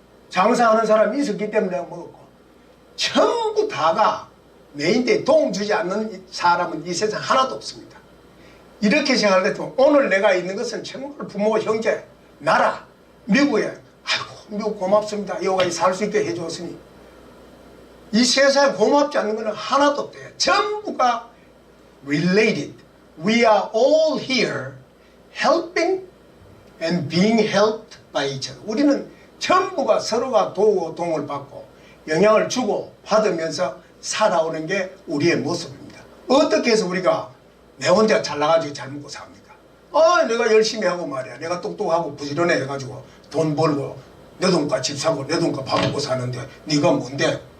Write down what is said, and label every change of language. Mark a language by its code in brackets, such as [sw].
[ko] 장사하는 사람이 있었기 때문에 먹었고 전부 다가 내인데 도움 주지 않는 사람은 이 세상 하나도 없습니다. 이렇게 생각할 때 오늘 내가 있는 것은 정말 부모, 형제, 나라, 미국에 아이고 미국 고맙습니다. 여기까지 살 수 있게 해줬으니 이 세상에 고맙지 않는 것은 하나도 없대요. 전부가 related. [en] We are all here helping and being helped by each other. [ko] 우리는 전부가 서로가 도우고 도움을 받고 영향을 주고 받으면서 살아오는 게 우리의 모습입니다. 어떻게 해서 우리가 내 혼자 잘나가지고 잘 먹고 삽니까? 내가 열심히 하고 말이야. 내가 똑똑하고 부지런해 해가지고 돈 벌고 내 돈과 집 사고 내 돈과 밥 먹고 사는데 네가 뭔데?